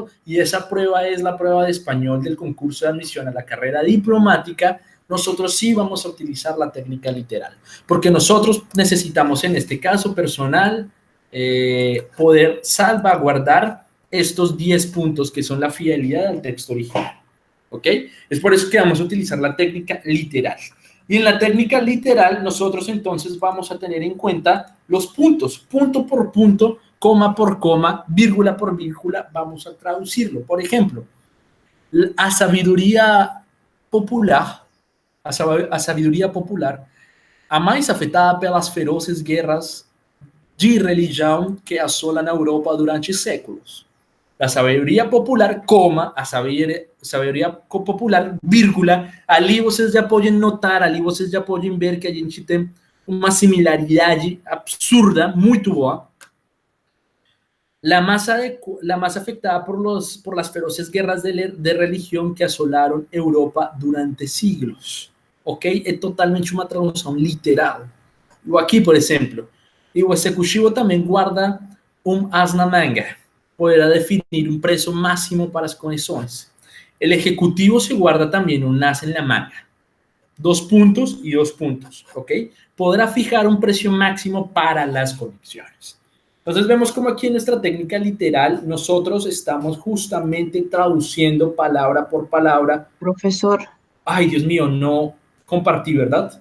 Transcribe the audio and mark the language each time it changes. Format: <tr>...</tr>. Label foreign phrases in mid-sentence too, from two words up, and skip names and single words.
<es>Y esa prueba es la prueba de español del concurso de admisión a la carrera diplomática, nosotros sí vamos a utilizar la técnica literal, porque nosotros necesitamos, en este caso personal, poder salvaguardar estos 10 puntos que son la fidelidad al texto original, ¿ok? Es por eso que vamos a utilizar la técnica literal. Y en la técnica literal, nosotros entonces vamos a tener en cuenta los puntos, punto por punto, coma por coma,</es> <pt>vírgula por vírgula,</pt> <es>vamos a traducirlo. Por ejemplo,</es> <pt>a sabedoria popular, a mais afetada pelas ferozes guerras de religião que assolam a Europa durante séculos. La sabedoria popular, coma, a sabedoria popular, vírgula, ali vocês já podem notar, ali vocês já podem ver que a gente tem uma similaridade absurda, muito boa.</pt> <es>La más afectada por las feroces guerras de religión que asolaron Europa durante siglos. ¿Ok? Es totalmente una traducción literal. O aquí, por ejemplo,</es> <pt>E o executivo também guarda as na manga, poderá definir um preço máximo para as conexões.</pt> <es>O executivo se guarda também as en la manga. 2 puntos y 2 puntos, ¿ok? Podrá fijar un precio máximo para las conexiones. Entonces vemos como aquí en nuestra técnica literal nosotros estamos justamente traduciendo palabra por palabra. Profesor. Ay, Dios mío, no compartí, ¿verdad?</es>